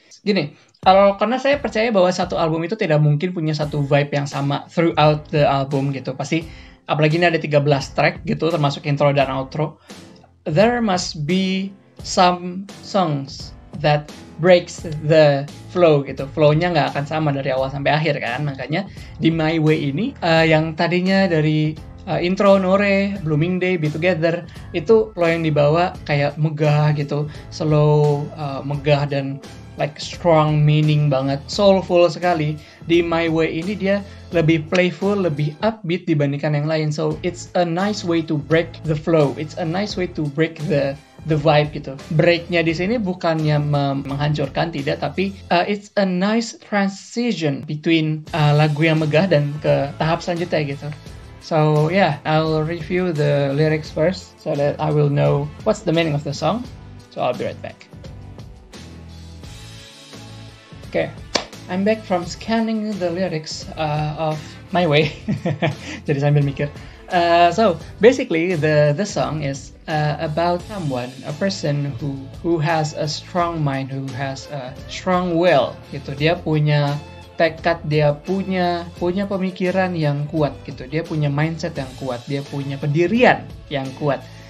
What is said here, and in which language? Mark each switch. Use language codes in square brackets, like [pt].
[id] Gini, karena saya percaya bahwa satu album itu tidak mungkin punya satu vibe yang sama [en] throughout the album [id] gitu. Pasti, apalagi ini ada 13 track gitu, termasuk intro dan outro. [en] There must be some songs that breaks the flow gitu. [id] Flow-nya nggak akan sama dari awal sampai akhir kan. Makanya di My Way ini, yang tadinya dari intro, Nore, Blooming Day, Be Together, itu flow yang dibawa kayak megah gitu, slow, megah dan [en] like strong meaning [id] banget, soulful sekali. Di My Way ini dia lebih playful, lebih upbeat dibandingkan yang lain. [en] So it's a nice way to break the flow. It's a nice way to break the vibe [id] gitu. Breaknya di sini bukannya menghancurkan, tidak, tapi [en] it's a nice transition between [id] lagu yang megah dan ke tahap selanjutnya gitu. [en] So yeah, I'll review the lyrics first so that I will know what's the meaning of the song. So I'll be right back. Okay, I'm back from scanning the lyrics of My Way. [id] Jadi sambil mikir. [en] So basically, the song is about someone, a person who has a strong mind, who has a strong will. [id] Gitu. Dia punya tekad, dia punya pemikiran yang kuat. Gitu. Dia punya mindset yang kuat. Dia punya pendirian yang kuat.